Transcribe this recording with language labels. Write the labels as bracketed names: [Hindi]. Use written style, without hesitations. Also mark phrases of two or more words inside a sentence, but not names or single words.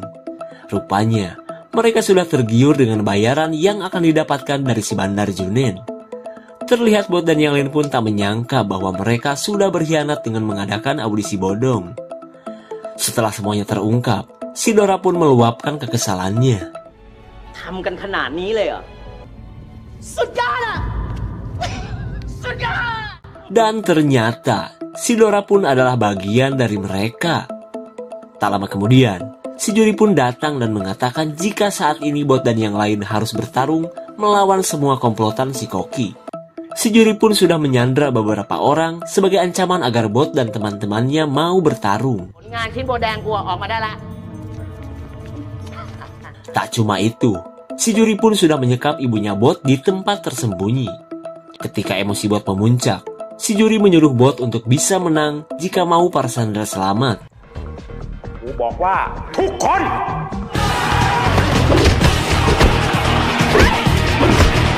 [Indonesian] Rupanya, mereka sudah tergiur dengan bayaran yang akan didapatkan dari si Bandar Junen. Terlihat bot dan yang lain pun tak menyangka bahwa mereka sudah berkhianat dengan mengadakan audisi bodong. Setelah semuanya terungkap, si Dora pun meluapkan kekesalannya. [Thai] ทำกันขนาดนี้เลยเหรอ สุดยอดอะ สุดยอด [Indonesian] Dan ternyata, si Dora pun adalah bagian dari mereka. Tak lama kemudian, si juri pun datang dan mengatakan jika saat ini bot dan yang lain harus bertarung melawan semua komplotan si Koki. Si juri pun sudah menyandra beberapa orang sebagai ancaman agar bot dan teman-temannya mau bertarung. [Thai] ผลงานชิ้นโบแดงกูออกมาได้ละ [Indonesian] Tak cuma itu, si juri pun sudah menyekap ibunya bot di tempat tersembunyi. Ketika emosi bot memuncak, si juri menyuruh bot untuk bisa menang jika mau para sandera selamat. [Thai] กูบอกว่าทุกคน